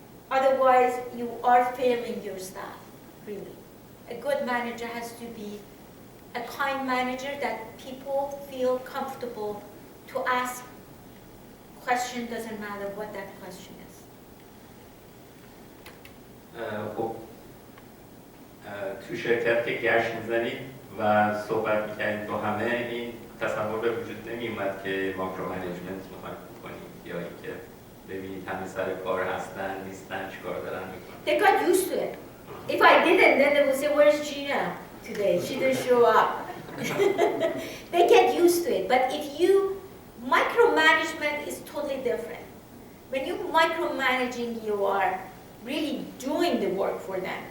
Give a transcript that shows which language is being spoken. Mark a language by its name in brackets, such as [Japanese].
[English] Otherwise, you are failing your staff, really. A good manager has to be a kind manager that people feel comfortable to ask. Question doesn't matter what that question is. [Persian] خب تو شرکت که گشت میزنید و صحبت میکنید با همه، این تصور به وجود نمیومد که ماکرو منیجمنت میخواید بکنید یا اینکه ببینید همه سر کار هستن نیستن چیکار دارن میکنن. [English] They got used to it. If I didn't, then they would say, where's Gina today? She didn't show up. They get used to it. But if you, micromanagement is totally different. When you're micromanaging, you are really doing the work for them.